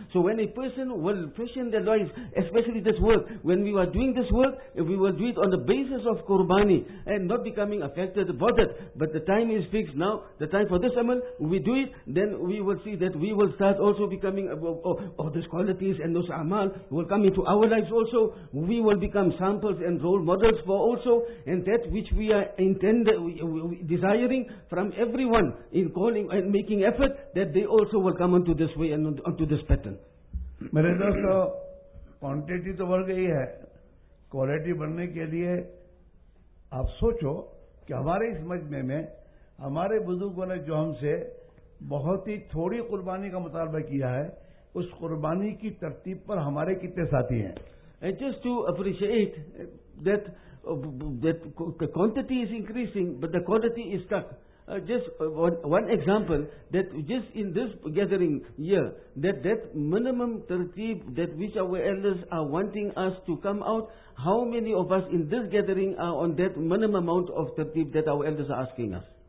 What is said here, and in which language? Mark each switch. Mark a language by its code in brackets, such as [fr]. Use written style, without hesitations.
[en] So when a person will fashion their lives, especially this work, when we are doing this work, if we will do it on the basis of qurbani and not becoming affected, bothered, but the time is fixed now, the time for this amal, we do it, then we will see that we will start also becoming those qualities and those amal will come into our lives also. We will become samples and role models for also, and that which we are intended, desiring from come, everyone in calling and making effort, that they also will come onto this way and onto this pattern. [hi] मेरे दोस्तों, quantity तो बढ़ गई है, quality बनने के लिए आप सोचो कि हमारे इस मजमे में हमारे बुजुर्गों ने जो हमसे बहुत ही थोड़ी कुर्बानी का मुतालबा किया है उस कुर्बानी की तरतीब पर हमारे कितने साथी हैं. [en] And just to appreciate that the quantity is increasing, but the quality is stuck. Just one example, that just in this gathering year, that minimum tertib that which our elders are wanting us to come out, how many of us in this gathering are on that minimum amount of tertib that our elders are asking us?